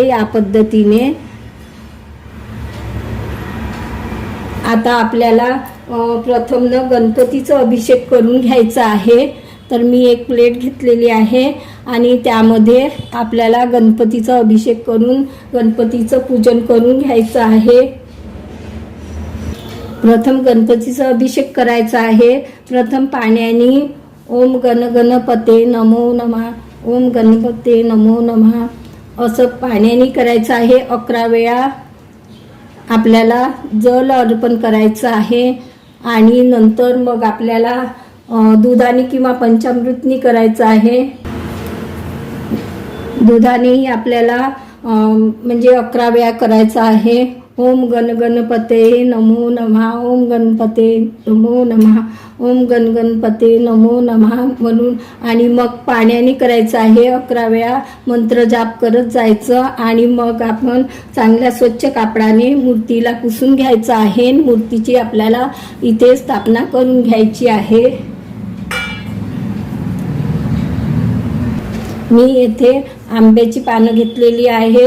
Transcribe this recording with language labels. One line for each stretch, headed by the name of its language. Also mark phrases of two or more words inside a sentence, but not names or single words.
Marathi: या पद्धतीने आता आपल्याला प्रथम न गणपतीचा अभिषेक करून घ्यायचा आहे। तर मी एक प्लेट घेतलेली आहे, आणि त्यामध्ये आपल्याला गणपतीचा अभिषेक करून गणपतीचं पूजन करून घ्यायचं आहे। प्रथम गणपतीचा अभिषेक करायचा आहे। प्रथम पाण्याने
Sanskrit: ओम गण गणपते नमो नमः, ओम गणपते नमो नमः,
Marathi: असं पाण्याने करायचं आहे. 11 वेळा आपल्याला जल अर्पण करायचं आहे. आणि नंतर मग आपल्याला दुधाने किंवा पंचामृतनी करायचं आहे. दुधानेही आपल्याला म्हणजे 11 वेळा करायचं आहे.
Sanskrit: ओम गणपते नमो नमः, ओम गणपते नमो नमः, ओम गणपते नमो नमः म्हणून.
Marathi: आणि मग पाण्याने करायचं आहे. 11 वेळा मंत्र जाप करत जायचं. आणि मग आपण चांगल्या स्वच्छ कापडाने मूर्तीला पुसून घ्यायचं आहे. मूर्तीची आपल्याला इथे स्थापना करून घ्यायची आहे. मी येथे आंब्याची पानं घेतलेली आहे.